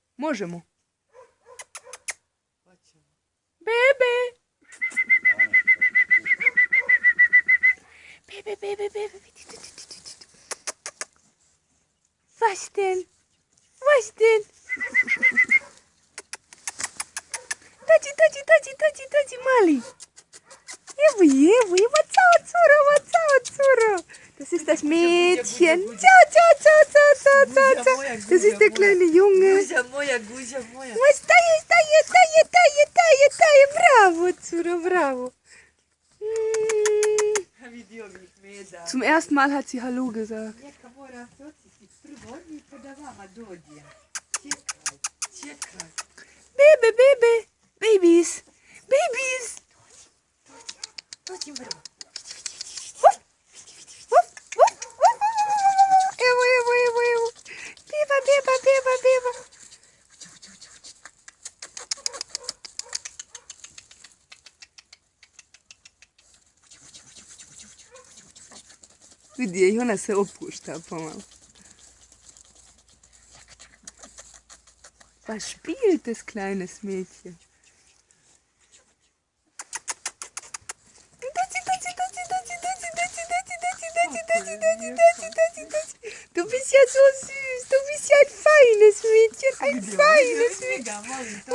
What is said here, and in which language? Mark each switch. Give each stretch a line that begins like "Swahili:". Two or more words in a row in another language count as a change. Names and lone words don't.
Croatian: možemo. Bebe! Bebe, bebe, bebe.
German: Was denn? Was denn?
Croatian: Taci, Mali. Evo, Zoro.
German: Das ist das Mädchen. Ciao. Das ist der kleine Junge. Was taie.
Croatian: Bravo, Zoro, bravo.
German: Zum ersten Mal hat sie Hallo gesagt.
Croatian: Bebe. Babies. Evo. Beba. Vidi, i ona se opušta pomalo.
German: Was spielt das kleines Mädchen? Du bist ja so süß, du bist ja ein feines Mädchen, ein feines Mädchen.